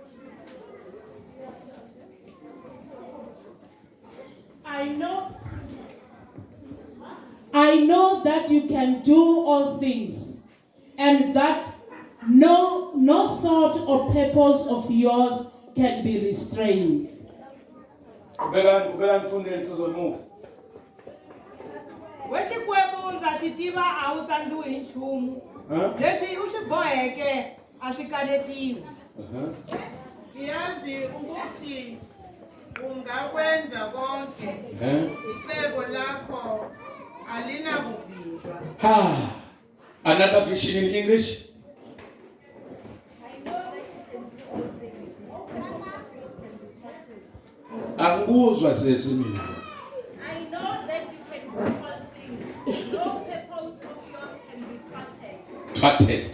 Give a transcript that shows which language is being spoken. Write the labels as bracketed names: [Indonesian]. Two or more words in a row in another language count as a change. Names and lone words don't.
[English] I know that you can do all things, and that no thought or purpose of yours can be restrained. [Tsonga] Wexikwembu ndza swi tiva a wu tsandziwi hi nchumu. Leswi u swi boheke a swi kanetiwi. [Zulu] Yazi ukuthi ungakwenza konke. Icebo lakho alinakuvinjwa. [English] Another vision in English. I know that you can do all things. No purpose of yours can be thwarted. [Zulu] Anguzwa sesimini. [English] I know that you can do all things. No purpose of yours can be